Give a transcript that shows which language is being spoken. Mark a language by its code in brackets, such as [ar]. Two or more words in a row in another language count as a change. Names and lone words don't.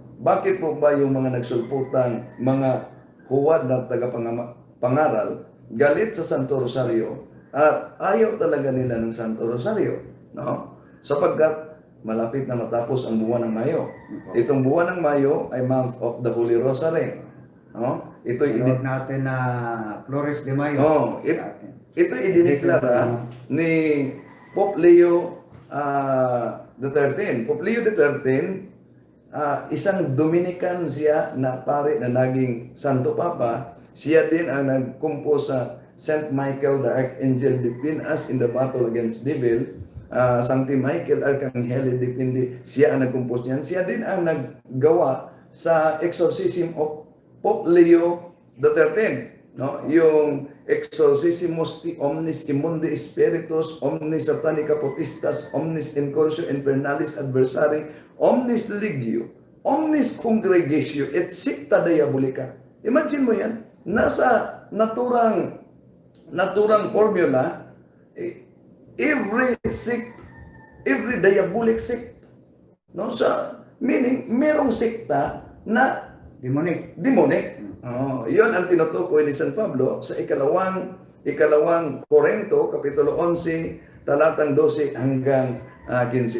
[tl] Bakit po ba yung mga nagsulputan, mga huwad na tagapangaral, galit sa Santo Rosario at ayaw talaga nila ng Santo Rosario? No? Sapagkat malapit na matapos ang buwan ng Mayo. Itong buwan ng Mayo ay [en] month of the Holy Rosary. [tl] No? Ito'y Tinawag natin na Flores de Mayo. ito idineklara ni Pope Leo XIII. Pope Leo XIII, isang Dominican siya na pare na naging Santo Papa. Siya din ang nagkumpos sa [en] Saint Michael the Archangel, defend us in the battle against devil. [la] Sancti Michael Arcangeli defendi, [tl] siya ang nagkumpos niyan. Siya din ang naggawa sa [en] exorcism of Pope Leo XIII. [tl] No, yung [la] exorcismus omnis immundi spiritus, omnis satanica potestas, omnis incursio infernalis adversari, omnis legio, omnis congregatio et secta diabolica. [tl] Imagine mo yan, nasa naturang formula, [en] every sect, every diabolic sect, [tl] no, sa meaning merong sekta na Demonic. Yun ang tinutukoy ni San Pablo sa ikalawang Korinto, Kapitulo 11, talatang 12 hanggang 15.